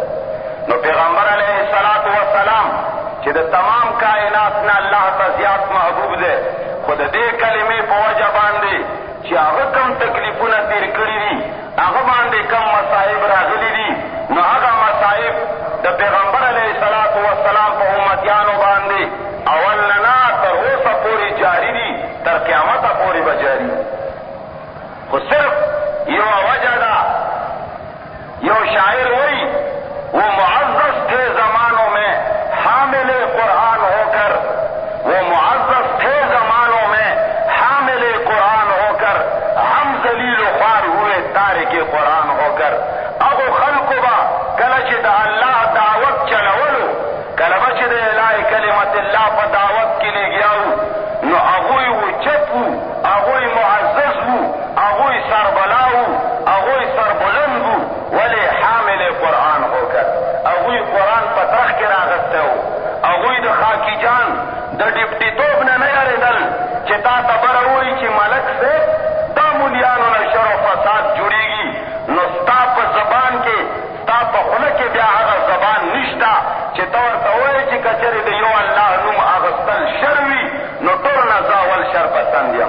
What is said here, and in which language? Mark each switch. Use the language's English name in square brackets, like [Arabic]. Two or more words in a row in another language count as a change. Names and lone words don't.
[Pashto] نو پیغمبر علیه السلام چې د تمام کائنات نه الله ته زیات محبوب دی، خو د دې کلمې په وجه باندې چې هغه کم تکلیفونه تیر کړي دي، هغه باندې کم مصائب راغلي دي، نو هغه مصائب د پیغمبر علیه السلام په امتیانو باندې اول نه تر اوسه پورې جاري دي، تر قیامته پورې به جاري. خو صرف یوه وجه ده، یو شاعر وایي، [Urdu] وہ معزز تھے زمانوں میں حامل قرآن ہو کر، وہ معزز تھے زمانوں میں حامل قرآن ہو کر، ہم ذلیل و خوار ہوئے تارک قرآن ہو کر. [Pashto] ابو خلق با کله چې د الله دعوت چلولو، کله به چې د الهی کلمت الله په دعوت کې لګیاو، نو هغوی وچت وو، هغوی معزز وو، هغوی سربلا وو، هغوی سربلند وو، ولې [Urdu] حامل قرآن ہو کر. [Pashto] هغوی قرآن په ترخ کې راغستی وو، هغوی د خاکی جان د ډیپټي توب نه نه یارېدل چې تا ته بره وایي چې ملک صاحب دا مولیانو نه شر و فساد جوړېږي، نو ستا په زبان کې، ستا په خوله کې بیا هغه زبان نشته چې ته ورته وایې چې که چېرې د یو الله نوم اخیستل شر وي، نو ټول نه زه اول شر پسند یم.